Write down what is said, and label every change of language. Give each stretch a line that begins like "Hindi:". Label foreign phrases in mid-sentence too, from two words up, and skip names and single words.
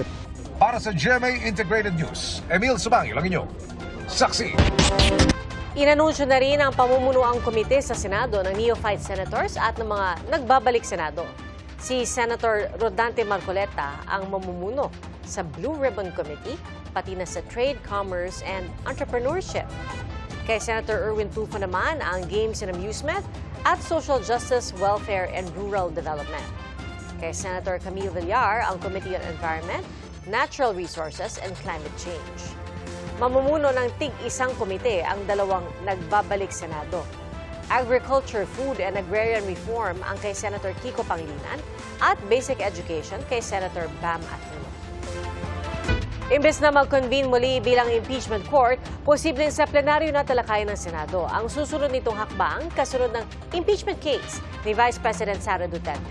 Filipino: Para sa GMA Integrated News, Emil Subangil ang inyong saksi. Inanunsyo na rin ang pamumunuang komite sa Senado ng
English: neophyte senators
Filipino: at ng mga nagbabalik Senado. Si Senator Rodante Marcoleta ang mamumuno sa Blue Ribbon Committee, pati na sa Trade, Commerce, and Entrepreneurship. Kay Senator Erwin Tulfo naman ang Games and Amusement at Social Justice, Welfare, and Rural Development. Kay Senator Camille Villar ang Committee on Environment, Natural Resources, and Climate Change. Mamumuno ng tig-isang komite ang dalawang nagbabalik Senado. Agriculture, Food, and Agrarian Reform ang kay Senator Kiko Pangilinan at Basic Education kay Senator Bam Aquino. Imbes na mag-convene muli bilang
English: impeachment court,
Filipino: posibleng sa plenaryo na talakayan ng Senado ang susunod nitong hakbang kasunod ng
English: impeachment case
Filipino: ni Vice President Sara Duterte.